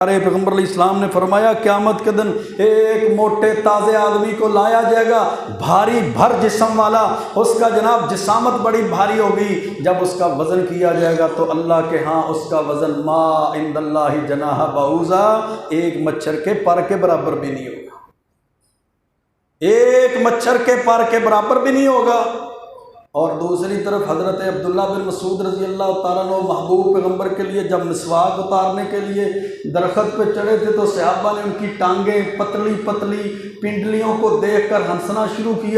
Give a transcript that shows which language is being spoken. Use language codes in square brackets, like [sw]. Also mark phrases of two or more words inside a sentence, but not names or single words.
[hi] पैगम्बर इस्लाम ने फरमाया क़यामत के दिन एक मोटे ताज़े आदमी को लाया जाएगा, भारी भर जिस्म वाला, उसका जनाब जिसामत बड़ी भारी होगी। जब उसका वज़न किया जाएगा तो अल्लाह के हाँ उसका वज़न [ar] ما عند الله جناح بعوضة, [hi] एक मच्छर के पर के बराबर भी नहीं होगा, एक मच्छर के पर के बराबर भी नहीं होगा। और दूसरी तरफ हज़रत अब्दुल्ला बिन मसूद [ar] رضي الله تعالى عنه [hi] महबूब पैगम्बर के लिए जब मिसवाक उतारने के लिए दरख्त पे चढ़े थे तो सहाबा ने उनकी टांगें पतली पतली पिंडलियों को देखकर हंसना शुरू किया।